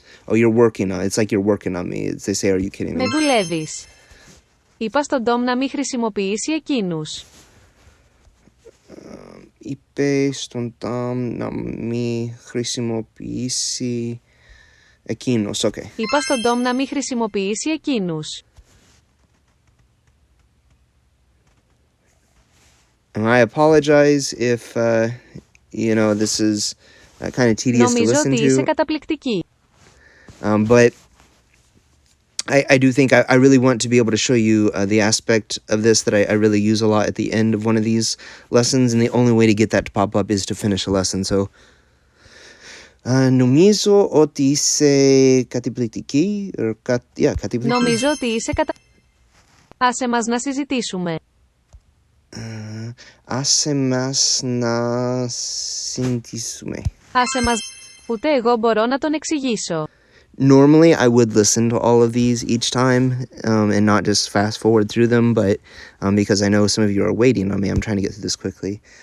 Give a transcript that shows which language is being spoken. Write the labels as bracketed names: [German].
[English] Oh, you're working on it. It's like you're working on me. They say, are you kidding me? [Greek] Με δουλεύεις. Είπα στον Τόμ να μην χρησιμοποιήσει εκείνους. Είπε στον Τόμ να μην χρησιμοποιήσει εκείνους. [English] Okay. [Greek] Είπα στον Τόμ να μην χρησιμοποιήσει εκείνους. [English] And I apologize if, this is kind of tedious to listen to. [Greek] Νομίζω ότι είσαι καταπληκτική. [English] But I do think I really want to be able to show you the aspect of this that I really use a lot at the end of one of these lessons, and the only way to get that to pop up is to finish a lesson. [Greek] So, νομίζω ότι είσαι καταπληκτική. Καταπληκτική. Νομίζω ότι είσαι Άσε μας να συζητήσουμε. Άσε μας να συζητήσουμε. Άσε μας... Ούτε εγώ μπορώ να τον εξηγήσω. [English] Normally, I would listen to all of these each time and not just fast forward through them, but because I know some of you are waiting on me, I'm trying to get through this quickly.